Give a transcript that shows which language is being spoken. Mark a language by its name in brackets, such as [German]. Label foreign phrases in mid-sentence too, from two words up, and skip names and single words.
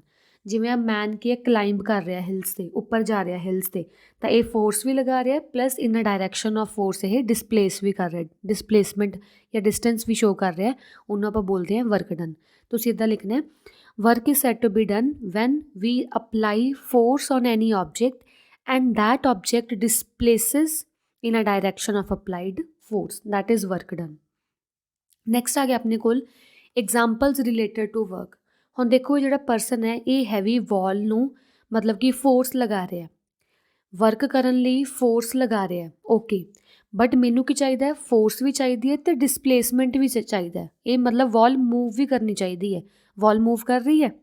[Punjabi] ਜਿਵੇਂ [English] a man [Punjabi] ਕੀ ਹੈ, ਕਲਾਈਂਬ ਕਰ ਰਿਹਾ ਹਿਲਸ 'ਤੇ, ਉੱਪਰ ਜਾ ਰਿਹਾ ਹਿਲਸ 'ਤੇ, ਤਾਂ ਇਹ ਫੋਰਸ ਵੀ ਲਗਾ ਰਿਹਾ [English] plus in a direction of force [Punjabi] ਇਹ ਡਿਸਪਲੇਸ ਵੀ ਕਰ ਰਿਹਾ, ਡਿਸਪਲੇਸਮੈਂਟ ਜਾਂ ਡਿਸਟੈਂਸ ਵੀ ਸ਼ੋ ਕਰ ਰਿਹਾ, ਉਹਨੂੰ ਆਪਾਂ ਬੋਲਦੇ ਹਾਂ [English] work done. [Punjabi] ਤੁਸੀਂ ਇੱਦਾਂ ਲਿਖਣਾ, [English] work is said to be done when we apply force on any object and that object displaces in a direction of applied force, that is work done. [Punjabi] Next ਆ ਗਿਆ ਆਪਣੇ ਕੋਲ [English] examples related to work। [Punjabi] ਹੁਣ ਦੇਖੋ ਜਿਹੜਾ ਪਰਸਨ ਹੈ ਇਹ [English] heavy wall [Punjabi] ਨੂੰ ਮਤਲਬ ਕਿ ਫੋਰਸ ਲਗਾ ਰਿਹਾ, ਵਰਕ ਕਰਨ ਲਈ ਫੋਰਸ ਲਗਾ ਰਿਹਾ, [English] okay, but [Punjabi] ਮੈਨੂੰ ਕੀ ਚਾਹੀਦਾ? ਫੋਰਸ ਵੀ ਚਾਹੀਦੀ ਹੈ ਅਤੇ ਡਿਸਪਲੇਸਮੈਂਟ ਵੀ ਚਾਹੀਦਾ ਹੈ। ਇਹ ਮਤਲਬ [English] wall move [Punjabi] ਵੀ ਕਰਨੀ ਚਾਹੀਦੀ ਹੈ। [English] wall move [Punjabi] ਕਰ ਰਹੀ ਹੈ?